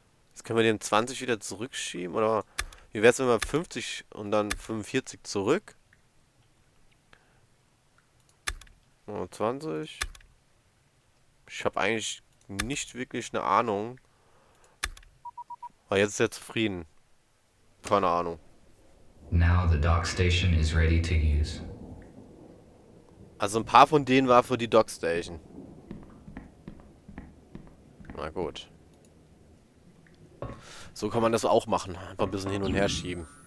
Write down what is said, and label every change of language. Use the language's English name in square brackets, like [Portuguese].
[German] Jetzt können wir den 20 wieder zurückschieben, oder wie wär's, wenn wir 50 und dann 45 zurück? 20. Ich habe eigentlich nicht wirklich eine Ahnung. Aber jetzt ist er zufrieden. Keine Ahnung. [English] Now the dock station is ready to use. [German] Also ein paar von denen war für die Dockstation. Na gut. So kann man das auch machen. Einfach ein bisschen hin und her schieben.